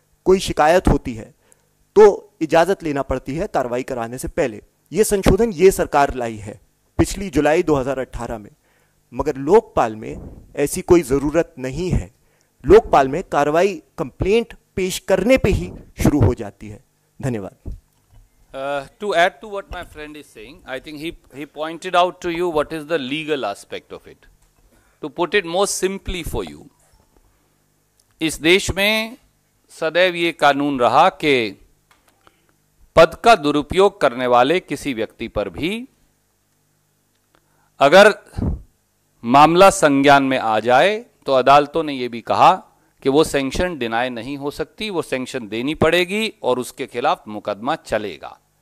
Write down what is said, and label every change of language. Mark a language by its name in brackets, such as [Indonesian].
[Hindi] कोई शिकायत होती है तो इजाजत लेना पड़ती है कार्रवाई कराने से पहले। यह संशोधन ये सरकार लाई है पिछली जुलाई 2018 में, मगर लोकपाल में ऐसी कोई जरूरत नहीं है। लोकपाल में कार्रवाई कंप्लेंट पेश करने पे ही शुरू हो जाती है। धन्यवाद। [English] To add to what my friend is saying, I think he pointed out to you what is the legal aspect of it. To put it more simply for you, [Hindi] इस देश में सदैव ये कानून रहा कि पद का दुरुपयोग करने वाले किसी व्यक्ति पर भी अगर मामला संज्ञान में आ जाए तो अदालतों ने यह भी कहा कि वो सैंक्शन डिनाय नहीं हो सकती, वो सैंक्शन देनी पड़ेगी और उसके खिलाफ मुकदमा चलेगा।